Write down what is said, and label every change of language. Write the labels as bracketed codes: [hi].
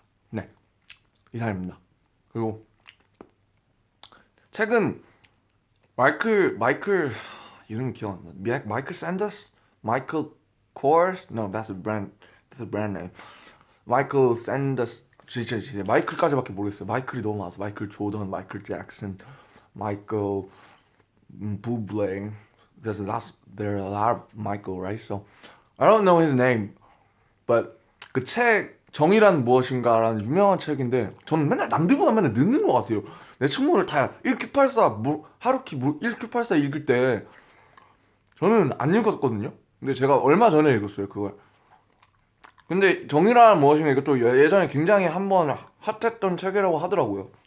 [ko] 네, 이상입니다. 그리고 최근 마이클 이름 기억 안 나. [en] 마이클 샌더스? 마이클 코어스? No, that's a brand name. [ko] 마이클 샌더스 진짜 마이클까지밖에 모르겠어요. 마이클이 너무 많아서 마이클 조던, 마이클 잭슨, 마이클 부블레. [en] There are a lot of Michael, right? So I don't know his name, but [ko] 그 책 정의란 무엇인가라는 유명한 책인데 저는 맨날 남들보다 맨날 늦는 것 같아요. 내 친구들 다 1984 하루키 1984 읽을 때 저는 안 읽었거든요. 근데 제가 얼마 전에 읽었어요 그걸. 근데 정의란 무엇인가 이것도 예전에 굉장히 한번 핫했던 책이라고 하더라고요.